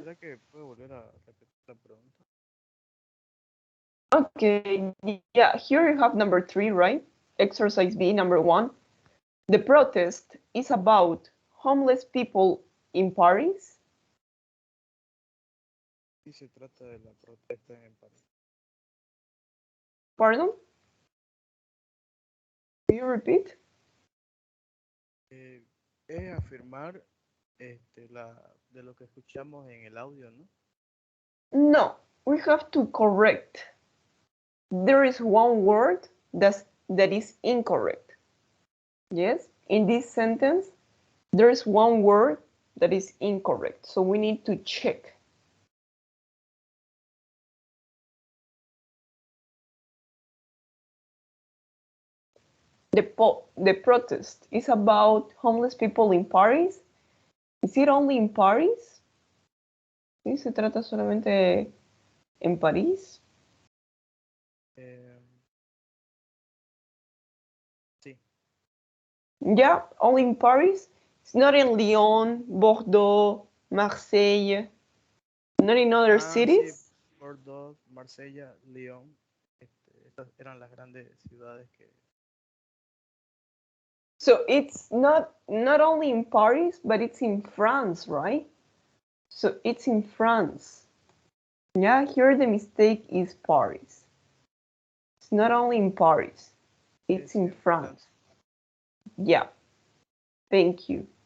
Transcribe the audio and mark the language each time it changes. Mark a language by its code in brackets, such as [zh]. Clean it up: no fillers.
[es] ¿será que puede volver a repetir la pregunta? [en] Okay, yeah, here you have number 3, right? Exercise B, number 1. The protest is about homeless people in Paris. [es] Sí, se trata de la protesta en París. [en] Pardon? Can you repeat? [es] Es afirmar de lo que escuchamos en el audio, ¿no? [en] No, we have to correct. There is one word that is incorrect. Yes, in this sentence, there is one word that is incorrect. So we need to check. The protest is about homeless people in Paris. Is it only in Paris? ¿Sí? [es] ¿Se trata solamente en París? Sí. [en] Yeah, only in Paris. It's not in Lyon, Bordeaux, Marseille, not in other cities. [es] Sí, Bordeaux, Marsella, Lyon. Estas eran las grandes ciudades que... [en] So it's not only in Paris, but it's in France, right? So it's in France. Yeah, here the mistake is Paris. It's not only in Paris, it's in France. Yeah, thank you.